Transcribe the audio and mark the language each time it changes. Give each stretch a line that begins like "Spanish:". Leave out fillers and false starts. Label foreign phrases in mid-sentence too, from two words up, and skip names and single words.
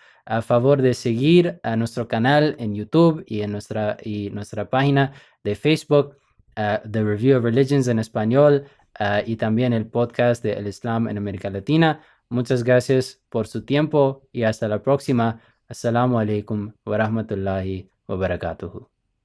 Spanish: A favor de seguir a nuestro canal en YouTube y en nuestra página de Facebook, The Review of Religions en español, y también el podcast de El Islam en América Latina. Muchas gracias por su tiempo y hasta la próxima.
Arabic: السلام عليكم ورحمة الله وبركاته.